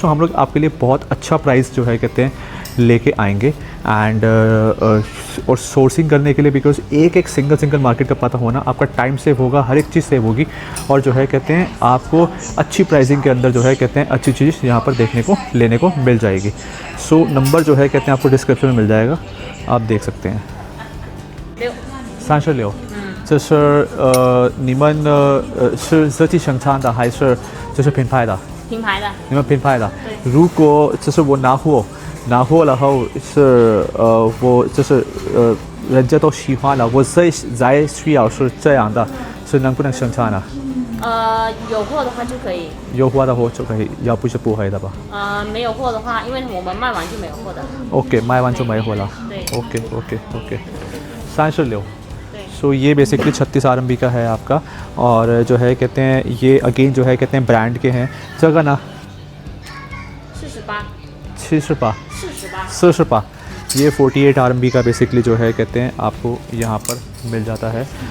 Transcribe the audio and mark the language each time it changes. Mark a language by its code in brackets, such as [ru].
[hi] so हम लोग आपके लिए बहुत अच्छा प्राइस जो है कहते हैं लेके आएंगे एंड और सोर्सिंग करने के लिए, बिकॉज एक सिंगल मार्केट का पता होना, आपका टाइम सेव होगा, हर एक चीज़ सेव होगी और जो है कहते हैं आपको अच्छी प्राइसिंग के अंदर जो है कहते हैं अच्छी चीज़ यहाँ पर देखने को लेने को मिल जाएगी। सो नंबर जो है कहते हैं आपको डिस्क्रिप्शन में मिल जाएगा, आप देख सकते हैं। [zh] 36这是你们是自己生产的还是就是品牌的？品牌的。你们品牌的。如果就是我拿货了后是我就是人家都喜欢了，我再需要是这样的，是能不能生产呢？有货的话就可以。有货的话就可以，要不是不会的吧？没有货的话，因为我们卖完就没有货的。 OK， 卖完就没货了。对。 OK， 36। [hi] सो ये बेसिकली 36 RMB का है आपका और जो है कहते हैं ये अगेन जो है कहते हैं ब्रांड के हैं। जगह ना 48 ये 48 RMB का बेसिकली जो है कहते हैं आपको यहाँ पर मिल जाता है।